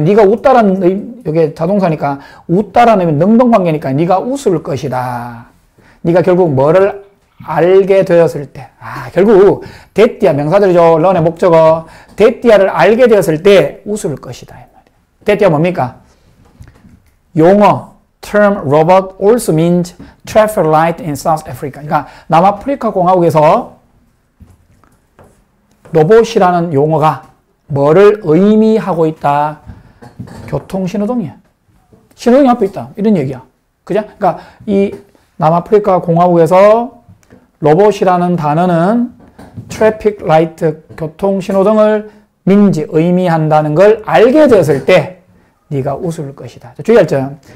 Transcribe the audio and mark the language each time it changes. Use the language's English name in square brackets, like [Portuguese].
[Korean] 네가 웃다라는, 이게 자동사니까 웃다라는 능동관계니까 네가 웃을 것이다. 네가 결국 뭐를 알게 되었을 때, 결국 데띠아 명사들이죠. 런의 목적어. 데띠아를 알게 되었을 때 웃을 것이다. 이 말이야. 데띠아 뭡니까? 용어. [English] term robot also means traffic light in South Africa. [Korean] 그러니까 남아프리카 공화국에서 로봇이라는 용어가 뭐를 의미하고 있다? 교통신호등이야. 신호등이 앞에 있다. 이런 얘기야. 그죠? 그러니까 이 남아프리카 공화국에서 로봇이라는 단어는 트래픽 라이트, 교통신호등을 민지, 의미한다는 걸 알게 되었을 때 네가 웃을 것이다. 주의할 점.